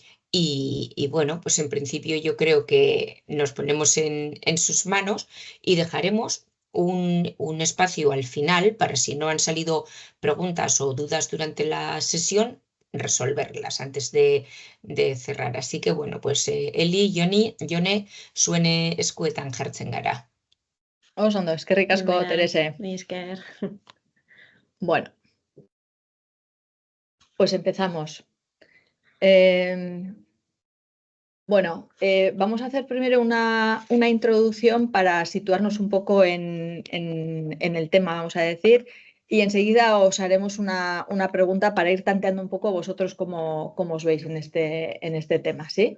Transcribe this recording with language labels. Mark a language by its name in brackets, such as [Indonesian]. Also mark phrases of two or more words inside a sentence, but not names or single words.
[Spanish] Y bueno, pues en principio yo creo que nos ponemos en sus manos y dejaremos un espacio al final para si no han salido preguntas o dudas durante la sesión, resolverlas antes de cerrar. Así que bueno, pues Eli, Jone, [Basque] suene eskuetan jartzen gara. Oso ondo, eskerrik asko, Benetan, Terese. mila esker. [Spanish] Bueno, pues empezamos. Bueno, vamos a hacer primero una introducción para situarnos un poco en el tema, vamos a decir, y enseguida os haremos una pregunta para ir tanteando un poco vosotros cómo os veis en este tema, ¿sí?